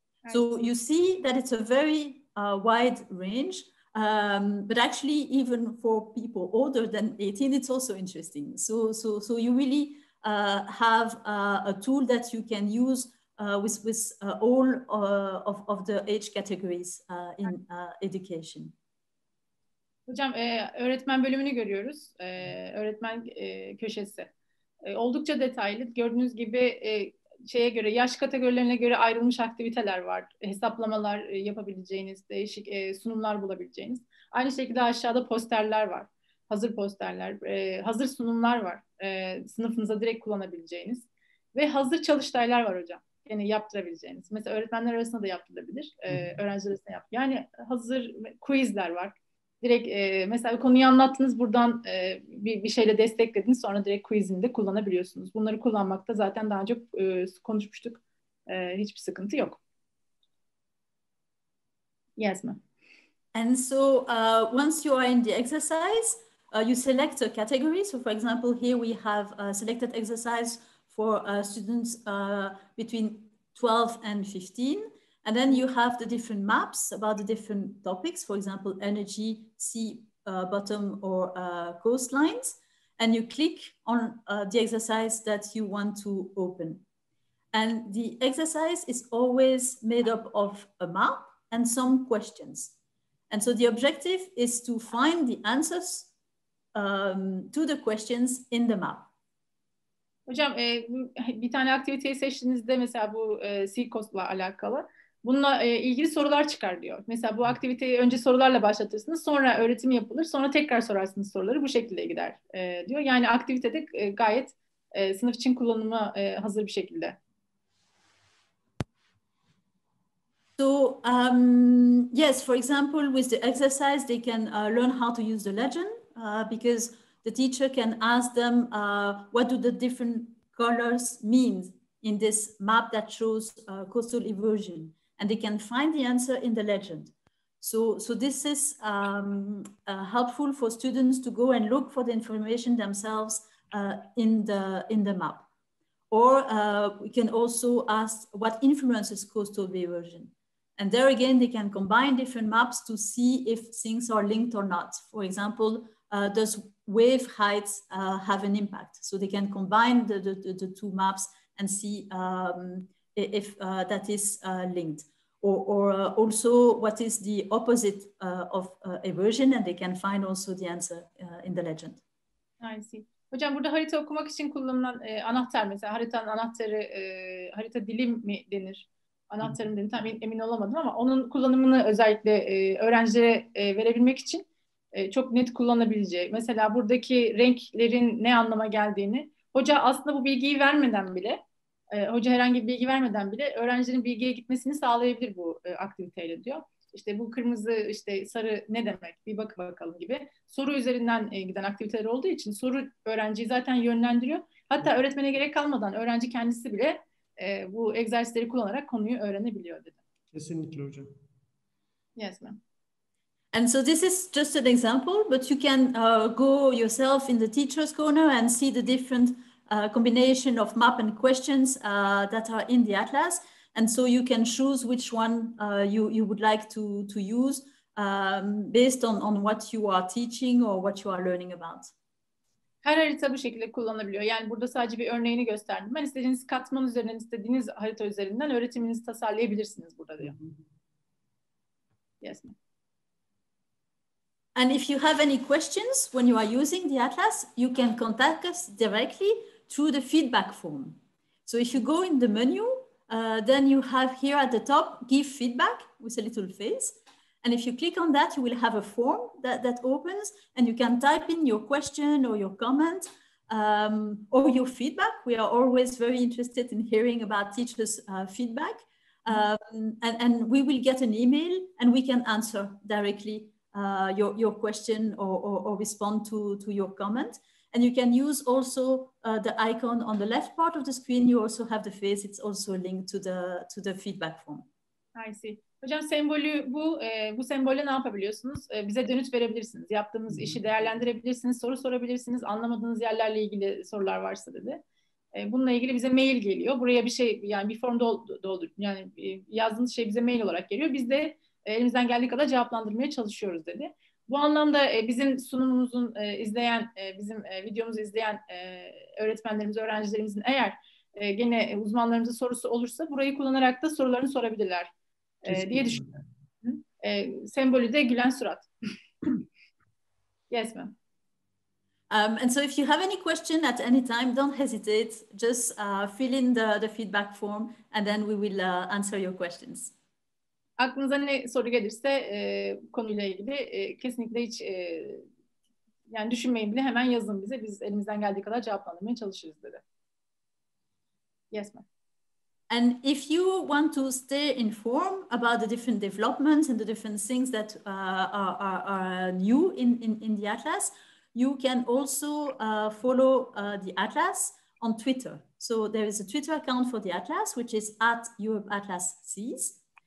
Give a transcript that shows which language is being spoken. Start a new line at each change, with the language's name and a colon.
English: So you see that it's a very wide range, but actually even for people older than 18, it's also interesting. So you really have a tool that you can use with all of the age categories in education.
Turkish: Hocam öğretmen bölümünü görüyoruz. Öğretmen köşesi. Oldukça detaylı. Gördüğünüz gibi şeye göre, yaş kategorilerine göre ayrılmış aktiviteler var. Hesaplamalar yapabileceğiniz, değişik sunumlar bulabileceğiniz. Aynı şekilde aşağıda posterler var. Hazır posterler, hazır sunumlar var. Sınıfınıza direkt kullanabileceğiniz. Ve hazır çalıştaylar var hocam. Yani yaptırabileceğiniz. Mesela öğretmenler arasında da yaptırabilir. Öğrenciler arasında yani hazır quizler var. Direkt mesela konuyu anlattınız, buradan bir şeyle desteklediniz, sonra direkt quizini de kullanabiliyorsunuz. Bunları kullanmakta zaten daha önce konuşmuştuk. Hiçbir sıkıntı yok.
English: Yes, ma'am. And so once you are in the exercise, you select a category. So for example, here we have selected exercise for students between 12 and 15. And then you have the different maps about the different topics, for example, energy, sea bottom, or coastlines. And you click on the exercise that you want to open. And the exercise is always made up of a map and some questions. And so the objective is to find the answers to the questions in the map.
Turkish: Hocam bir tane aktiviteyi seçtiğinizde mesela bu sea coast'la alakalı. Bununla ilgili sorular çıkar diyor. Mesela bu aktiviteyi önce sorularla başlatırsınız, sonra öğretim yapılır, sonra tekrar sorarsınız soruları, bu şekilde gider diyor. Yani aktivitede gayet sınıf için kullanıma hazır bir şekilde.
English: So yes, for example, with the exercise, they can learn how to use the legend because the teacher can ask them what do the different colors mean in this map that shows coastal erosion, and they can find the answer in the legend. So this is helpful for students to go and look for the information themselves in the map. Or we can also ask what influences coastal erosion. And there again, they can combine different maps to see if things are linked or not. For example, does wave heights have an impact? So they can combine the two maps and see if that is linked. Or also what is the opposite of erosion, and they can find also the answer in the legend. I see.
Turkish: Hocam burada harita okumak için kullanılan anahtar, mesela haritanın anahtarı, harita dili mi denir? Anahtarım denir, tam emin olamadım ama onun kullanımını özellikle öğrencilere verebilmek için çok net kullanabileceği. Mesela buradaki renklerin ne anlama geldiğini, hoca aslında bu bilgiyi vermeden bile, hoca herhangi bir bilgi vermeden bile öğrencilerin bilgiye gitmesini sağlayabilir bu aktiviteyle diyor. İşte bu kırmızı, işte sarı ne demek? Bir bakın bakalım gibi. Soru üzerinden giden aktiviteler olduğu için soru öğrenciyi zaten yönlendiriyor. Hatta öğretmene gerek kalmadan öğrenci kendisi bile bu egzersizleri kullanarak konuyu öğrenebiliyor dedi. Kesinlikle hocam.
English: Yes, ma'am. And so this is just an example, but you can go yourself in the teacher's corner and see the different combination of map and questions that are in the atlas. And so you can choose which one you would like to use based on what you are teaching or what you are learning about.
Turkish: Her harita bu şekilde kullanılabiliyor. Yani burada sadece bir örneğini gösterdim. Ben istediğiniz katman üzerinden, istediğiniz harita üzerinden öğretiminizi tasarlayabilirsiniz burada diyor.
English: Yes, ma'am. And if you have any questions when you are using the atlas, you can contact us directly through the feedback form. So if you go in the menu, then you have here at the top, give feedback with a little face. And if you click on that, you will have a form that opens and you can type in your question or your comment or your feedback. We are always very interested in hearing about teachers' feedback. And we will get an email and we can answer directly your question or respond to your comment. And you can use also the icon on the left part of the screen. You also have the face. It's also linked to the feedback form. I see.
Turkish: Hocam sembolü bu sembolle ne yapabiliyorsunuz? Bize dönüt verebilirsiniz. Yaptığımız işi değerlendirebilirsiniz, soru sorabilirsiniz. Anlamadığınız yerlerle ilgili sorular varsa dedi. Bununla ilgili bize mail geliyor. Buraya bir şey, yani bir form doldur. Yani yazdığınız şey bize mail olarak geliyor. Biz de elimizden geldiği kadar cevaplandırmaya çalışıyoruz dedi. Bu anlamda bizim sunumumuzun izleyen, bizim videomuzu izleyen öğretmenlerimiz, öğrencilerimizin eğer gene uzmanlarımızın sorusu olursa burayı kullanarak da sorularını sorabilirler diye düşünüyorum. Sembolü de gülen surat.
English: Yes, ma'am. And so if you have any question at any time, don't hesitate. Just fill in the feedback form and then we will answer your questions.
Turkish: Aklınıza ne soru gelirse konuyla ilgili kesinlikle hiç yani düşünmeyin bile, hemen yazın bize. Biz elimizden geldiği kadar cevaplandırmaya çalışırız dedi.
English: Yes, ma'am. And if you want to stay informed about the different developments and the different things that are new in the Atlas, you can also follow the Atlas on Twitter. So there is a Twitter account for the Atlas, which is @EuropeAtlasSeas.